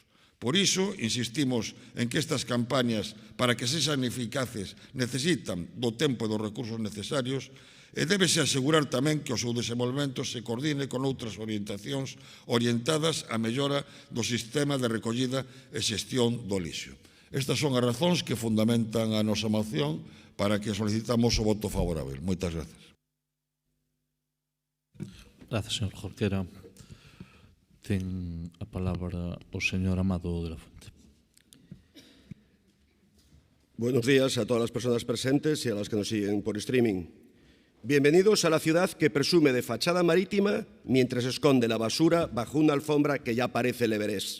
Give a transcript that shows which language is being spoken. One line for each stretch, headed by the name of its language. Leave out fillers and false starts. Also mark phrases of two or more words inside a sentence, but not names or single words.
Galician: Por iso, insistimos en que estas campañas, para que sexan eficaces, necesitan do tempo e dos recursos necesarios, e débese asegurar tamén que o seu desenvolvemento se coordine con outras orientacións orientadas á mellora do sistema de recollida e xestión do lixo. Estas son as razóns que fundamentan a nosa moción para que solicitamos o voto favorável. Moitas grazas.
Spanish: Gracias, señor Jorquera.
Galician: Ten a palabra o señor Amado de la Fuente.
Spanish: Buenos días a todas las personas presentes y a las que nos siguen por streaming. Bienvenidos a la ciudad que presume de fachada marítima mientras esconde la basura bajo una alfombra que ya parece el Everest.